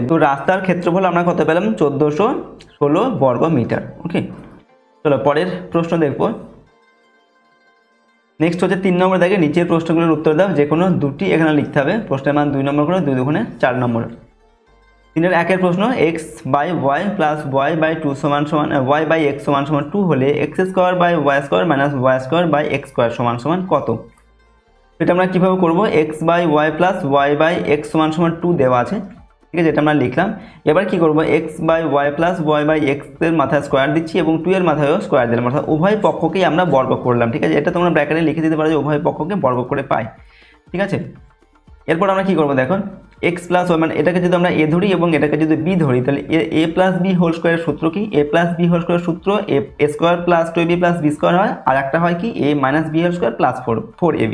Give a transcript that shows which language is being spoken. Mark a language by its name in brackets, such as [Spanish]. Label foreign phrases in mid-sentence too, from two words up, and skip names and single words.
[Bangla] তো রাস্তার ক্ষেত্রফল আমরা কত পেলাম, 1,416 বর্গমিটার, ওকে। চলো পরের প্রশ্ন দেখবো। নেক্সট হচ্ছে 3 নম্বর দেখে নিচের প্রশ্নগুলোর উত্তর দাও, যে কোনো দুটি এখানে লিখতে হবে। প্রশ্নের মান 2 নম্বর করে, 2 দুগুণে 4 নম্বর। 3-এর 1-এর প্রশ্ন, x/y + y/2 y/x = 2 হলে x² / y² - y² y² = কত। এটা আমরা কীভাবে করবো, x/y + y/x = 2 দেওয়া আছে, ঠিক আছে, এটা আমরা লিখলাম। এবার কি করব, [English] x by y plus y by x's [Bangla] মাথায় স্কোয়ার দিচ্ছি এবং 2 এর মাথায়ও স্কোয়ার দিলাম, অর্থাৎ উভয় পক্ষকেই আমরা বর্গ করলাম। ঠিক আছে, এটা তোমরা ব্র্যাকেটে লিখে দিতে পারো যে উভয় পক্ষকে বর্গ করে পাই। ঠিক আছে, এরপর আমরা কি করব দেখো, [English] x plus y [Bangla] মানে এটাকে যদি আমরা এ ধরি এবং এটাকে যদি বি ধরি, তাহলে [English] a plus b whole square's [Bangla] সূত্র কি, [English] a plus b whole square's [Bangla] সূত্র [English] a square plus 2ab plus b square [Bangla] হয়, আর একটা হয় কি [English] a minus b whole square plus 4ab.